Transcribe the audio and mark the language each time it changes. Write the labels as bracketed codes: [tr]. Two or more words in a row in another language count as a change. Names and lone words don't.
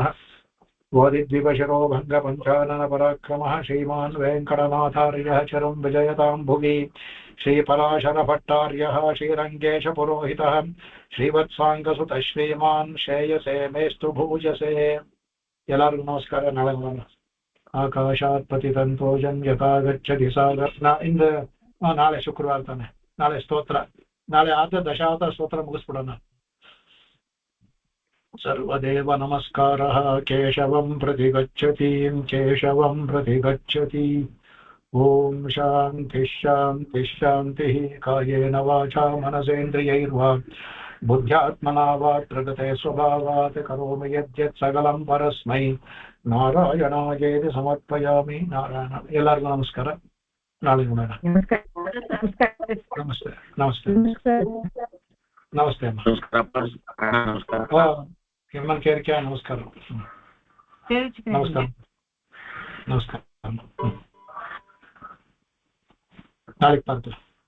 [sa] ವಾದಿದ್ವಿಪಶರೋ ಭಂಗ ಪಂಚಾನನ ಪರಾಕ್ರಮಃ ಶ್ರೀಮಾನ್ ವೆಂಕಟನಾಥಾರ್ಯಃ ಚರಂ ವಿಜಯತಾಂ ಭುವಿ. ಶ್ರೀಪರಾಶರ ಭಟ್ಟಾರ್ಯಃ ಶ್ರೀರಂಗೇಶ ಪುರೋಹಿತಃ ಶ್ರೀವತ್ಸಾಂಗಸುತ ಶ್ರೀಮಾನ್ ಶ್ರೇಯಸೇ ಮೇಸ್ತು ಭೂಜಸೇ. [kn] ಎಲ್ಲರಿಗೂ ನಮಸ್ಕಾರ. ನಾಳೆ [sa] ಆಕಾಶಾತ್ ಪತಿತಂತೋಜಂ ಯಥಾ ಗಚ್ಚತಿ ಸಾಗರ. [kn] ನಾಳೆ ಶುಕ್ರವಾರ ತಾನೆ, ನಾಳೆ ಸ್ತೋತ್ರ, ನಾಳೆ ಆದ ದಶಾವತಾರ ಸ್ತೋತ್ರ ಮುಗಿಸ್ಬಿಡೋಣ. [sa] सर्वदेव नमस्कारः केशवं प्रति गच्छति ॐ शान्तिः शान्तिः शान्तिः कायेन वाचा मनसेन्द्रियैर्वा बुद्ध्यात्मना वा प्रकृते स्वभावात् करोमि यद्यत् सकलं परस्मै नारायणायेति समर्पयामि नारायण [kn] ಎಲ್ಲರಿಗೂ ನಮಸ್ಕಾರ ನಾಳೆ ನೋಡೋಣ ನಮಸ್ತೆ ನಮಸ್ತೆ ನಮಸ್ತೆ ಅಮ್ಮ ಹೆಮ್ಮನ್ ಕೇರಿಕೆ ನಮಸ್ಕಾರ ನಮಸ್ಕಾರ ನಮಸ್ಕಾರ ನಾಳೆಗೆ ಬರ್ತೀವಿ